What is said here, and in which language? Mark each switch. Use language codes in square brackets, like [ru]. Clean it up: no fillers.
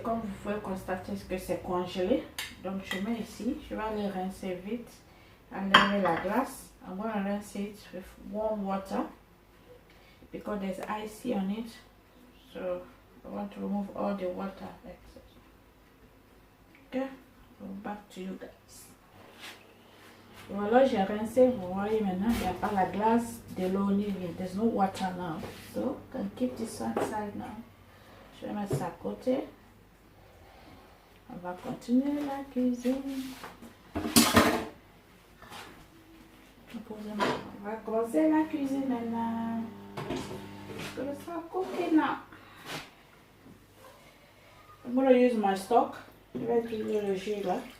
[fr] Comme vous pouvez constater que c'est congelé. Donc je mets ici. Je vais aller rincer vite. Enlever la glace. [en] I'm going to rinse it with warm water because there's icy on it. So I want to remove all the water excess. Okay, so back to you guys. [fr] Voilà, j'ai rincé. Vous voyez maintenant, il n'y a pas la glace, de l'eau ni rien. [en] There's no water now. So I can keep this one side now. [fr] Je vais mettre ça à côté. On va continuer la cuisine. On va commencer la cuisine maintenant. [en] So let's start cooking now. I'm going to use my stock. [fr] Je vais utiliser le jus là.